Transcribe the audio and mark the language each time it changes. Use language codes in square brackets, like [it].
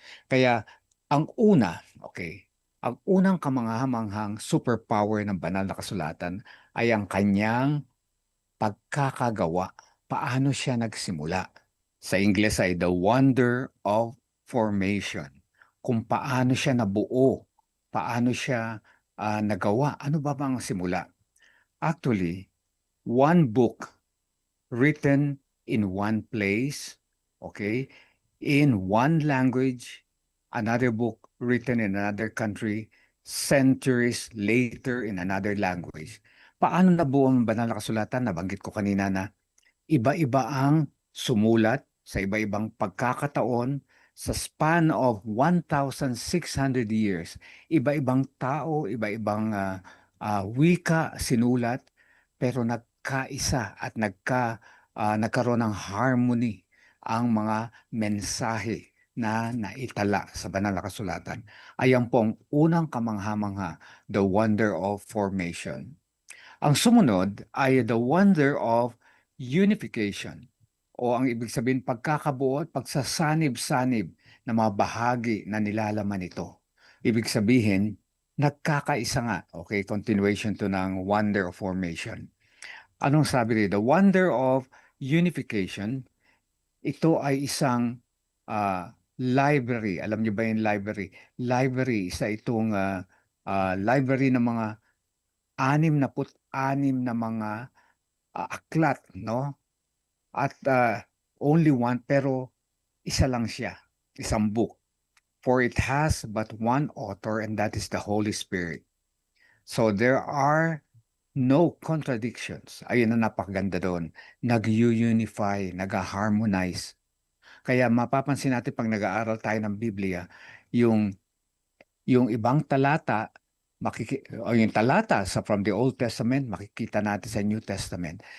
[tl] Kaya ang unang kamanghamanghang superpower ng banal na kasulatan ay ang kanyang pagkakagawa. Paano siya nagsimula? Sa Ingles ay [en] the wonder of formation. [tl] Kung paano siya nabuo, paano siya nagawa, ano ba bang simula? [en] Actually, one book written in one place, okay, in one language, another book written in another country, centuries later in another language. [tl] Paano nabuo ang banal na kasulatan? Nabanggit ko kanina na iba-iba ang sumulat sa iba-ibang pagkakataon sa [en] span of 1,600 years. [tl] Iba-ibang tao, iba-ibang wika sinulat, pero nagkaisa at nagkaroon ng harmony ang mga mensahe na naitala sa banal na kasulatan. Ayan po ang unang kamangha-mangha, [en] the wonder of formation. [tl] Ang sumunod ay [en] the wonder of unification [tl] o ang ibig sabihin pagkakabuo at pagsasanib-sanib ng mga bahagi na nilalaman ito. Ibig sabihin, nagkakaisa nga. [en] Okay, continuation to ng wonder of formation. [tl] Anong sabi dito? [en] The wonder of unification, [tl] ito ay isang library. Alam niyo ba yung library? Library, isa itong library ng mga 66 na mga aklat, no? At [en] only one, [tl] pero isa lang siya, isang book. [en] For it has but one author and that is the Holy Spirit. So there are no contradictions. [tl] Ayun ang napakaganda doon. Nag-unify, nag-harmonize. Kaya mapapansin natin pag nag-aaral tayo ng Biblia, yung ibang talata, o yung talata [en] from the Old Testament, [tl] makikita natin sa New Testament.